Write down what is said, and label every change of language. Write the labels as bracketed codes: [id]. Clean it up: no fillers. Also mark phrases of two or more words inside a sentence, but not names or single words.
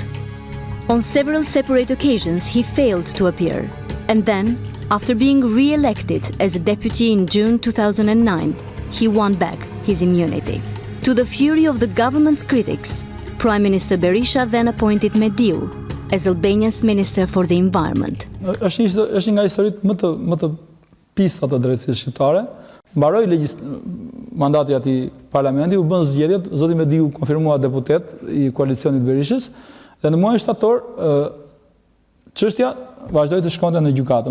[en] On several separate occasions, he failed to appear, and then, after being re-elected as a deputy in June 2009, he won back his immunity. To the fury of the government's critics, Prime Minister Berisha then appointed Mediu as Albania's Minister for the Environment. [sq] Është nga historitë më të pista të drejtësisë shqiptare. Mbaroi mandati atij parlamenti, u bën zgjedhjet, zoti Mediu konfirmua deputet i koalicionit Berishës, dhe në muajin shtator çështja vazhdoi të shkonte në gjykatë.